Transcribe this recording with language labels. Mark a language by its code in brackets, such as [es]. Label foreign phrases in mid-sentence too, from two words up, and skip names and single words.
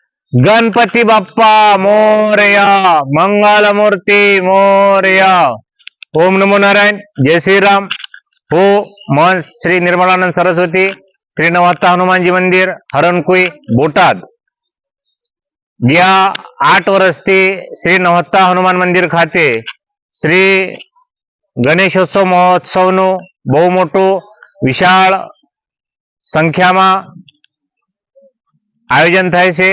[mr] गणपति बाप्पा मोरया, मंगल मूर्ति मोरया। [hi] ओम नमो नारायण, जय श्री राम। [gu] हो महंत श्री निर्मलानंद सरस्वती श्री नवहत्ता हनुमान जी मंदिर हरणकुई बोटाद ગયા 8 વર્ષથી શ્રી નવહત્તા હનુમાન મંદિર ખાતે શ્રી ગણેશોત્સવ મહોત્સવનું બહુ મોટું વિશાળ સંખ્યામાં આયોજન થાય છે।